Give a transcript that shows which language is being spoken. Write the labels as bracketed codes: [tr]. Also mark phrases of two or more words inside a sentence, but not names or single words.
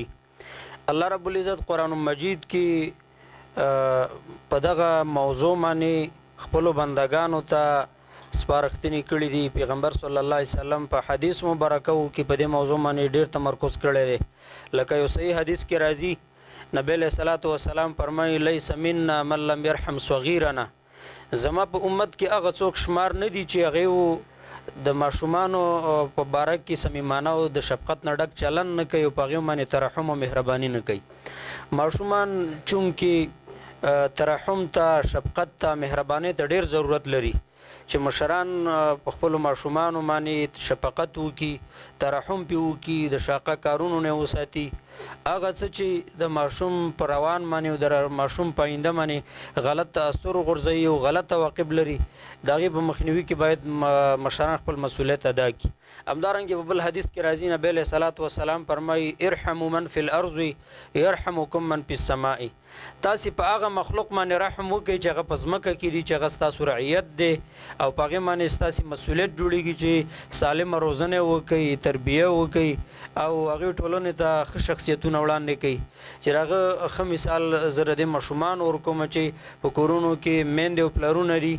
[ar] الله رب العزت [ps] قرآن مجید کې په دغه موضوع باندې خپلو بندګانو ته سپارښتنې کړي دي. پیغمبر [ar] صلی الله علیه وسلم [ps] په حدیث مبارکو کې په دې موضوع باندې ډېر تمرکز کړی دی. لکه یو صحیح حدیث کې راځي نبی [ar] علیہ الصلوۃ والسلام [ps] فرمایي [ar] لیس منا من لم يرحم صغیرنا. [ps] زما په امت کې هغه څوک شمار نه دي چې هغې د ماشومانو په باره کې صمیمانه او د شفقت نه ډک چلن نه کوي او په هغې باندې ترحم او مهرباني نه کوي. ماشومان چونکې ترحم ته، شفقت ته، مهربانۍ ته ډېر ضرورت لري چې مشران په خپلو ماشومانو باندې شفقت وکړي، ترحم پې وکړي، د شاقه کارونو نه وساتي. هغه څه چې د ماشوم په روان باندې او د ماشوم په آینده باندې غلط تاثر غورځوي او غلط عواقب لري، د هغې په مخنیوي کې باید مشران خپل مسؤلیت ادا کړي. همدارنګې په بل حدیث کې راځي نبی [ar] علیه الصلاة والسلام [ps] فرمایي [ar] ارحموا من فی الارض یرحمکم من فی السماء. [ps] تاسې په هغه مخلوق باندې رحم وکړئ چې هغه په ځمکه کې دي، چې هغه ستاسو رعیت دی او په هغې باندې ستاسې مسؤلیت جوړېږي چې سالمه روزنه وکړئ، تربیه وکړئ او هغې ټولنې ته ښه شخصیتونه وړاندې کوي. چې هغه ښه مثال زه د دې ماشومانو ورکوم چې په کورونو کې میندې او پلرونه دي.